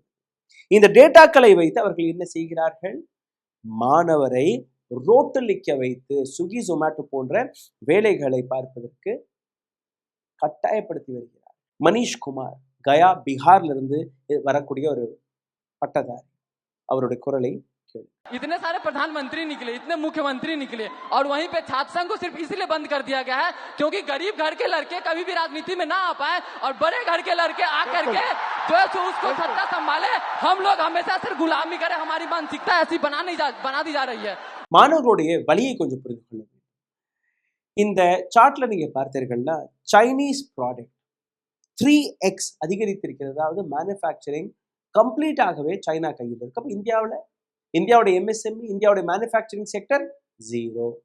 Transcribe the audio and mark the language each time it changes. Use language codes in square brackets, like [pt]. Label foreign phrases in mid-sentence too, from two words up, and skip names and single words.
[ta] இந்த டேட்டாக்களை வைத்து அவர்கள் என்ன செய்கிறார்கள்? மாணவரை ரோட்டில் நிற்க வைத்து ஸ்விக்கி ஜொமேட்டோ போன்ற வேலைகளை பார்ப்பதற்கு கட்டாயப்படுத்தி வருகிறார். மனிஷ் குமார் கயா பீகார்ல இருந்து வரக்கூடிய ஒரு பட்டதாரி. அவருடைய குரலை [hi] इतने सारे प्रधानमंत्री निकले, इतने मुख्यमंत्री निकले, और वहीं पे छात्र संघ को सिर्फ इसलिए बंद कर दिया गया है क्योंकि गरीब घर के लड़के कभी भी राजनीति में ना आ पाए और बड़े घर के लड़के आकर के जो है उसको सत्ता संभाले। हम लोग हमेशा सिर्फ गुलामी करें, हमारी मानसिकता ऐसी बना दी जा रही है. [ta] மாணவர்களுடைய வழியை கொஞ்சம் புரிந்து கொள்ள வேண்டும். இந்த சார்ட்ல நீங்க பார்த்தீர்கள்னா [en] Chinese product [ta] 3x அதிகரித்திருக்கிறது. அதாவது [en] manufacturing complete-aagave [ta] சைனா கையில் இருக்கு. அப்போ இந்தியாவுடைய MSME, இந்தியாவுடைய [en] manufacturing sector [ta] 0.